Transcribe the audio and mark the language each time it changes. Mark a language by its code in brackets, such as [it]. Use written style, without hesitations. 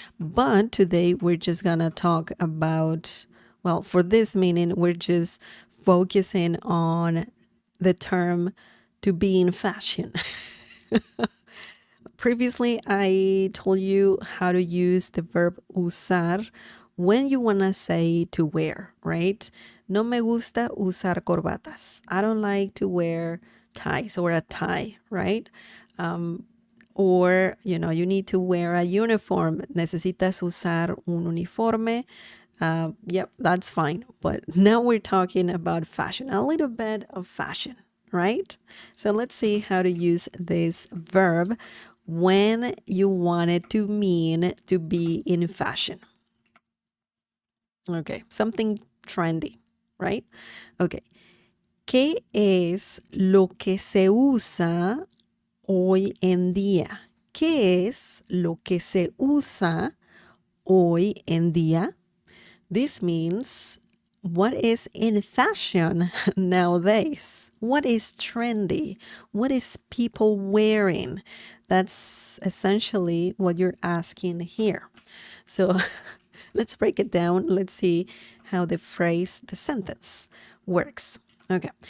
[en] But today we're just gonna talk about, well, for this meaning, we're just focusing on the term to be in fashion. Previously, I told you how to use the verb usar when you want to say to wear, right? [es] No me gusta usar corbatas. [en] I don't like to wear ties or a tie, right? Or, you need to wear a uniform. [es] Necesitas usar un uniforme. [en] Yep, that's fine. But now we're talking about fashion, a little bit of fashion, right? So let's see how to use this verb when you want it to mean to be in fashion. Okay, something trendy, right? Okay. [es] ¿Qué es lo que se usa hoy en día? ¿Qué es lo que se usa hoy en día? [en] This means what is in fashion nowadays? What is trendy? What is people wearing? That's essentially what you're asking here. So let's break it down. Let's see how the phrase, the sentence works. Okay.